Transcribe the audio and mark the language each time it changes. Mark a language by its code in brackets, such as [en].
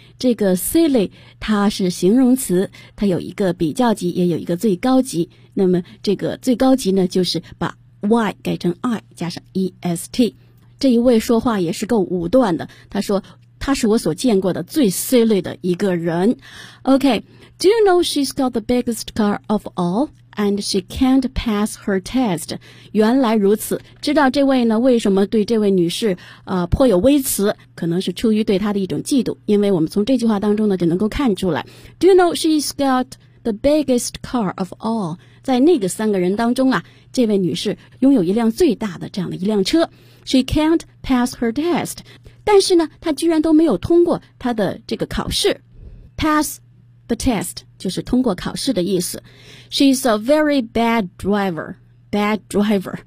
[zh] 这个 silly, 它是形容词，它有一个比较级，也有一个最高级。那么这个最高级呢就是把 y 改成 i 加上 est。这一位说话也是够武断的，他说他是我所见过的最 silly 的一个人。 [en] OK, do you know she's got the biggest car of all? And she can't pass her test. [zh] 原来如此，知道这位呢为什么对这位女士颇有微词，可能是出于对她的一种嫉妒，因为我们从这句话当中呢就能够看出来。 [en] Do you know she's got the biggest car of all? [zh] 在那个三个人当中啊，这位女士拥有一辆最大的这样的一辆车。 [en] She can't pass her test. [zh] 但是呢她居然都没有通过她的这个考试。 PassThe test 就是通过考试的意思。 [en] She's a very bad driver. Bad driver.